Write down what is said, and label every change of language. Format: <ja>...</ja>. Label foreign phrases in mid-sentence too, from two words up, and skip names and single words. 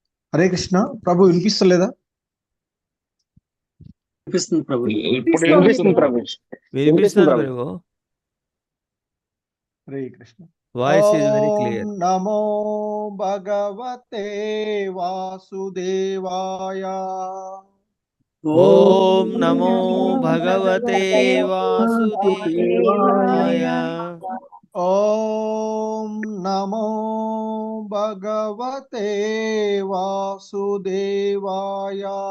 <sa>హరే కృష్ణ.</sa> <te>ప్రభు వినిపిస్తలేదా? వినిపిస్తుంది ప్రభు. ఇప్పుడు వినిపిస్తుంది ప్రభు. వినిపిస్తుంది ప్రభు.</te> <sa>హరే కృష్ణ.</sa> <en>Voice is very clear.</en> <sa>నమో భగవతే వాసుదేవాయ. ఓం నమో భగవతే వాసుదేవాయ. ఓం నమో భగవతే వాసుదేవాయ.</sa>